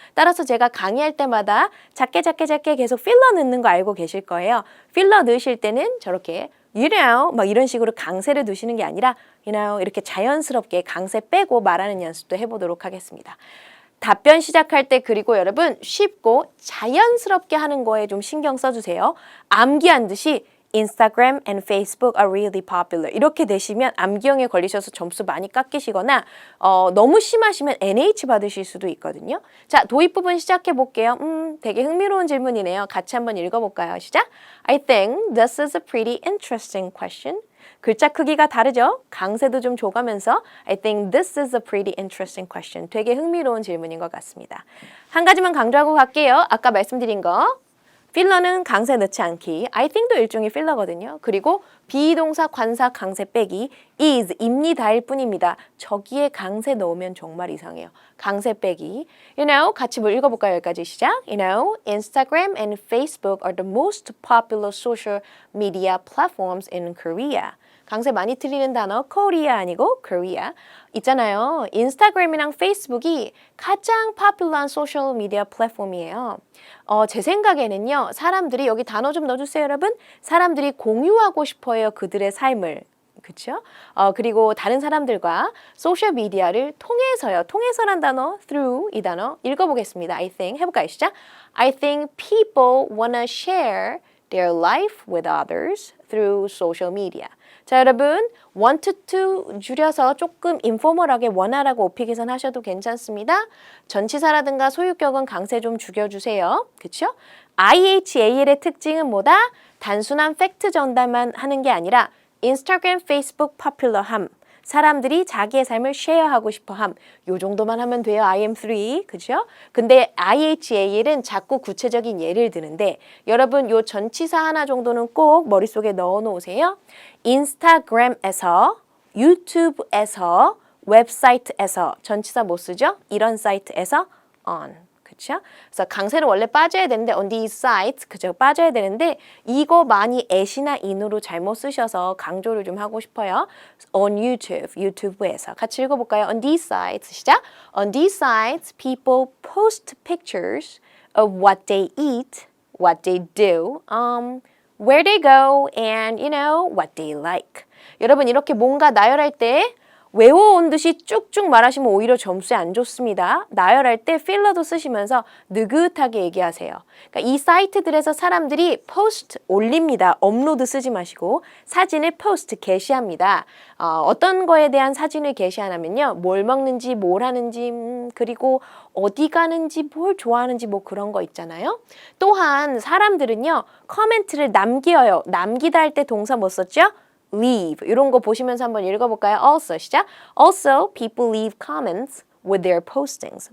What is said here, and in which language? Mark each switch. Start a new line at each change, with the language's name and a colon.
Korean: 따라서 제가 강의할 때마다 작게 계속 필러 넣는 거 알고 계실 거예요. 필러 넣으실 때는 저렇게
English: you know
Korean: 막 이런 식으로 강세를 두시는 게 아니라 you know 이렇게 자연스럽게 강세 빼고 말하는 연습도 해보도록 하겠습니다. 답변 시작할 때 그리고 여러분 쉽고 자연스럽게 하는 거에 좀 신경 써주세요. 암기한 듯이
English: Instagram and Facebook are really popular.
Korean: 이렇게 되시면 암기형에 걸리셔서 점수 많이 깎이시거나 너무 심하시면 NH 받으실 수도 있거든요. 자, 도입 부분 시작해 볼게요. 되게 흥미로운 질문이네요. 같이 한번 읽어볼까요? 시작!
English: I think this is a pretty interesting question.
Korean: 글자 크기가 다르죠? 강세도 좀 줘가면서
English: I think this is a pretty interesting question.
Korean: 되게 흥미로운 질문인 것 같습니다. 한 가지만 강조하고 갈게요. 아까 말씀드린 거. 필러는 강세 넣지 않기.
English: I think
Korean: 도 일종의 필러거든요. 그리고 비동사 관사 강세 빼기. is, 입니다일 뿐입니다. 저기에 강세 넣으면 정말 이상해요. 강세 빼기.
English: You know,
Korean: 같이 뭐 읽어볼까요? 여기까지 시작.
English: You know, Instagram and Facebook are the most popular social media platforms in Korea.
Korean: 강세 많이 틀리는 단어 Korea 아니고 Korea. 있잖아요. 인스타그램이랑 페이스북이 가장 파퓰러한 소셜 미디어 플랫폼이에요. 제 생각에는요. 사람들이 여기 단어 좀 넣어주세요, 여러분. 사람들이 공유하고 싶어요. 그들의 삶을. 그렇죠? 그리고 다른 사람들과 소셜 미디어를 통해서요. 통해서란 단어, through 이 단어 읽어보겠습니다.
English: I think
Korean: 해볼까요? 시작.
English: I think people wanna share their life with others through social media.
Korean: 자, 여러분 want to 줄여서 조금 인포멀하게 원하라고 오픽에선 하셔도 괜찮습니다. 전치사라든가 소유격은 강세 좀 죽여주세요. 그렇죠? IHAL의 특징은 뭐다? 단순한 팩트 전달만 하는 게 아니라 인스타그램, 페이스북 파퓰러함. 사람들이 자기의 삶을 쉐어하고 싶어함. 요 정도만 하면 돼요. IM3. 그죠? 근데 IHAL은 자꾸 구체적인 예를 드는데 여러분 요 전치사 하나 정도는 꼭 머릿속에 넣어 놓으세요. 인스타그램에서 유튜브에서, 웹사이트에서, 전치사 못 쓰죠? 이런 사이트에서 on. 그쵸? 그래서 강세는 원래 빠져야 되는데
English: on these sites,
Korean: 그죠? 빠져야 되는데 이거 많이 at이나 in으로 잘못 쓰셔서 강조를 좀 하고 싶어요.
English: on YouTube,
Korean: 유튜브에서. 같이 읽어볼까요?
English: on these sites,
Korean: 시작!
English: on these sites, people post pictures of what they eat, what they do, where they go, and you know, what they like.
Korean: 여러분 이렇게 뭔가 나열할 때 외워온 듯이 쭉쭉 말하시면 오히려 점수에 안 좋습니다. 나열할 때 필러도 쓰시면서 느긋하게 얘기하세요. 그러니까 이 사이트들에서 사람들이 포스트 올립니다. 업로드 쓰지 마시고 사진을 포스트 게시합니다. 어떤 거에 대한 사진을 게시하냐면요. 뭘 먹는지, 뭘 하는지, 그리고 어디 가는지, 뭘 좋아하는지 뭐 그런 거 있잖아요. 또한 사람들은요. 커멘트를 남겨요. 남기다 할 때 동사 뭐 썼죠? leave 이런 거 보시면서 한번 읽어볼까요?
English: Also
Korean: 시작.
English: Also people leave comments with their postings.